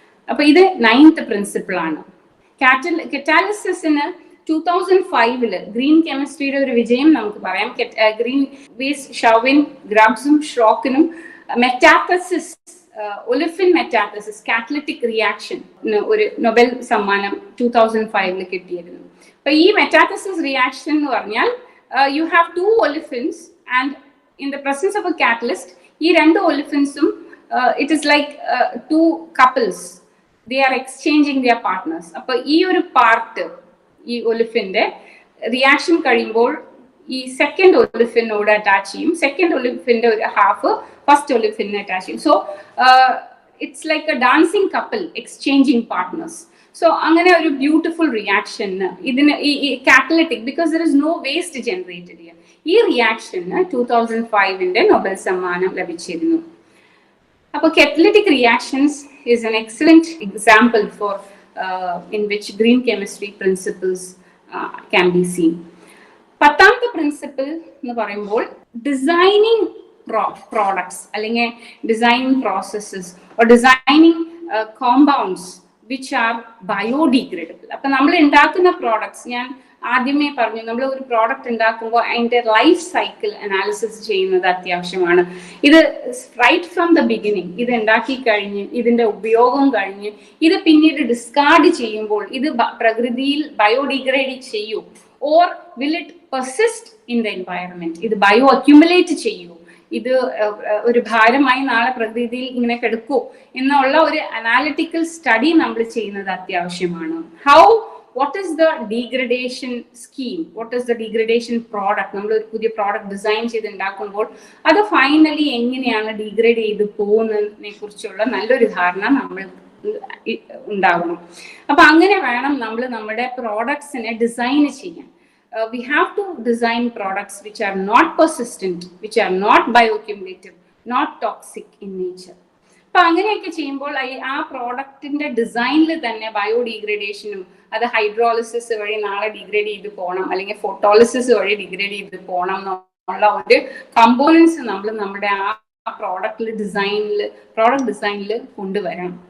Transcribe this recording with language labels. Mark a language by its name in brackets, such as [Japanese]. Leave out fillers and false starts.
[Malayalam] അപ്പൊ ഇത് 9th principle ആണ്. കെറ്റാലിസിന് 2005 ഗ്രീൻ കെമിസ്ട്രിയുടെ ഒരു വിജയം നമുക്ക് പറയാം. ഗ്രീൻ ഷവിൻ, ഗ്രബ്സും ഷ്രോക്കിനും മെറ്റാത്തസിസ്, ഒലിഫിൻ മെറ്റാത്തസിസ് കാറ്റലിറ്റിക് റിയാക്ഷൻ ഒരു നൊബൽ സമ്മാനം 2005 കിട്ടിയിരുന്നു. അപ്പൊ ഈ മെറ്റാത്തസിസ് റിയാക്ഷൻ എന്ന് പറഞ്ഞാൽ [English] You have 2 olefins and in the presence of a catalyst ഈ 2 olefins-ഉം it is like 2 couples, they are exchanging their partners. [Malayalam] അപ്പൊ ഈ ഒരു പാർട്ട് ഈ ഒലിഫിന്റെ റിയാക്ഷൻ കഴിയുമ്പോൾ ഈ സെക്കൻഡ് ഒലിഫിനോട് അറ്റാച്ച് ചെയ്യും, സെക്കൻഡ് ഒലിഫിന്റെ ഒരു ഹാഫ് ഫസ്റ്റ് ഒലിഫിനെ അറ്റാച്ച് ചെയ്യും. [English] So it's like a dancing couple exchanging partners. [Malayalam] So അങ്ങനെ ഒരു ബ്യൂട്ടിഫുൾ റിയാക്ഷന് ഇതിന് ഈ catalytic, [English] because there is no waste generated here, [Malayalam] ഈ റിയാക്ഷന് 2005 നൊബൽ സമ്മാനം ലഭിച്ചിരുന്നു. [English] അപ്പോൾ catalytic reactions is an excellent example for in which green chemistry principles can be seen. [Malayalam] 10ാമത്തെ principle എന്ന് പറയുമ്പോൾ [English] Designing products അല്ലെങ്കിൽ designing processes designing compounds which are biodegradable. [Malayalam] അപ്പൊ നമ്മൾ ഉണ്ടാക്കുന്ന പ്രോഡക്ട്സ്, ഞാൻ ആദ്യമേ പറഞ്ഞു, നമ്മൾ ഒരു പ്രോഡക്റ്റ് ഉണ്ടാക്കുമ്പോൾ അതിന്റെ ലൈഫ് സൈക്കിൾ അനാലിസിസ് ചെയ്യുന്നത് അത്യാവശ്യമാണ്. ഇത് [English] right from the beginning, [Malayalam] ഇത് ഉണ്ടാക്കി കഴിഞ്ഞ് ഇതിന്റെ ഉപയോഗം കഴിഞ്ഞ് ഇത് പിന്നീട് ഡിസ്കാർഡ് ചെയ്യുമ്പോൾ ഇത് പ്രകൃതിയിൽ ബയോഡിഗ്രേഡ് ചെയ്യൂ, [English] or will it persist in the environment, [Malayalam] ഇത് ബയോ അക്യുമുലേറ്റ് ചെയ്യൂ, ഇത് ഒരു ഭാരമായി നാളെ പ്രകൃതിയിൽ ഇങ്ങനെ കിടക്കൂ എന്നുള്ള ഒരു അനാലിറ്റിക്കൽ സ്റ്റഡി നമ്മൾ ചെയ്യുന്നത് അത്യാവശ്യമാണ്. [English] What is the degradation scheme? What is the degradation product? [Malayalam] നമ്മൾ ഒരു പുതിയ പ്രോഡക്റ്റ് ഡിസൈൻ ചെയ്ത് ഉണ്ടാക്കുമ്പോൾ അത് ഫൈനലി എങ്ങനെയാണ് ഡീഗ്രേഡ് ചെയ്ത് പോകുന്നതിനെ കുറിച്ചുള്ള നല്ലൊരു ധാരണ നമ്മൾ ഉണ്ടാവണം. അപ്പൊ അങ്ങനെ വേണം നമ്മൾ നമ്മുടെ പ്രോഡക്ട്സിനെ ഡിസൈൻ ചെയ്യാൻ. [English] We have to design products which are not persistent, which are not bioaccumulative, not toxic in nature. [Malayalam] അപ്പൊ അങ്ങനെയൊക്കെ ചെയ്യുമ്പോൾ ആ പ്രോഡക്റ്റിന്റെ ഡിസൈനിൽ തന്നെ ബയോഡിഗ്രേഡേഷനും, അത് ഹൈഡ്രോളിസിസ് വഴി നാളെ ഡിഗ്രേഡ് ചെയ്ത് പോകണം, അല്ലെങ്കിൽ ഫോട്ടോളിസിസ് വഴി ഡിഗ്രേഡ് ചെയ്ത് പോകണം എന്നുള്ള ഒരു കമ്പോണൻസ് നമ്മൾ നമ്മുടെ ആ പ്രോഡക്റ്റ് ഡിസൈനിൽ കൊണ്ടുവരണം.